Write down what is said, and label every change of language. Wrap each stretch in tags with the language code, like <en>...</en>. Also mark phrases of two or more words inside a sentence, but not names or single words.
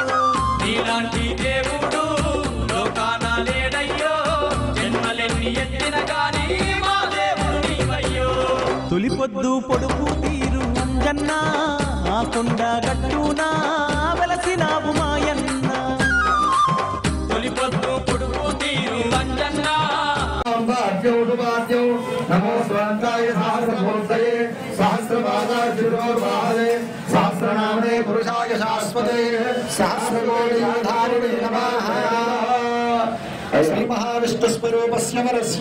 <te>నీలాంటి దేవుడు లోకాన లేడయ్యో జన్మలెన్ని ఎత్తిన గాని మా దేవుడు నీవయ్యో తొలి పొద్దు పొడుపు తీరు అంజన్న ఆ కొండ గట్టునా వెలసినావు మాయన్న తొలి పొద్దు పొడుపు తీరు అంజన్న</te> <sa>नमो स्वान्ताय सहस्रमूर्तये सहस्रपादार्जुनोर्वाहवे सहस्रनामने पुरुषाय शाश्वते सहस्रकोटिधारिणे नमः श्री महाविष्णुस्वरूपस्य वरस्य</sa>